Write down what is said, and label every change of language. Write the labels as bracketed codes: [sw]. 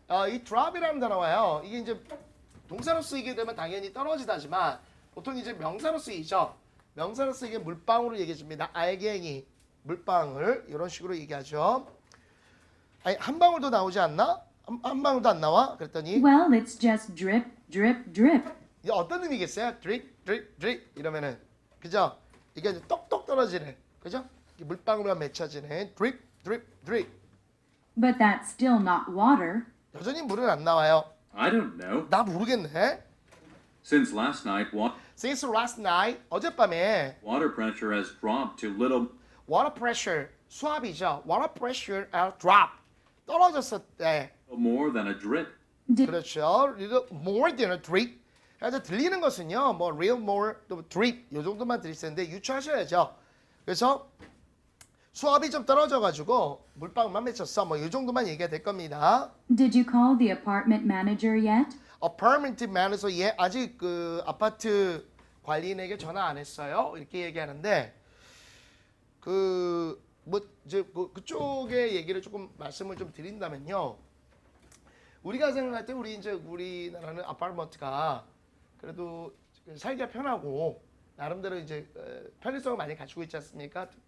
[ko] 이 drop이라는 단어가요. 이게 이제 동사로 쓰이게 되면 당연히 떨어지다지만 보통 이제 명사로 쓰이죠. 명사로 쓰이게 물방울을 얘기해 줍니다. 알갱이, 물방울 이런 식으로 얘기하죠. 아니 한 방울도 나오지 않나? 한 방울도 안 나와? 그랬더니 [en] Well, it's just drip, drip, drip. [ko] 이게 어떤 의미겠어요? drip 이러면은 그죠? 이게 이제 똑똑 떨어지는 그죠? 물방울과 맺혀지는 drip. [en] But that's still not water. [ko] 여전히 물은 안 나와요. [en] I don't know. [ko] 나 모르겠네. [en] Since last night, Since last night [ko] 어젯밤에 [en] water pressure has dropped to little water pressure [ko] 수압이죠. [en] water pressure drop [ko] 떨어졌었대. [en] more than a drip. [ko] 그렇죠. [en] little more than a drip. [ko] 그래서 들리는 것은요. 뭐 real more 또 drip 이 정도만 들릴 수 있는데 유추하셔야죠. 그래서 수압이 좀 떨어져가지고 물방울만 맺혔어. 뭐 이 정도만 얘기가 될 겁니다. [en] Did you call the apartment manager yet? [ko] apartment manager 예 아직 그 아파트 관리인에게 전화 안 했어요. 이렇게 얘기하는데 그 뭐 이제 그쪽의 얘기를 조금 말씀을 좀 드린다면요. 우리가 생각할 때 우리나라는 아파트먼트가 그래도 살기가 편하고 나름대로 이제 편의성을 많이 갖추고 있지 않습니까?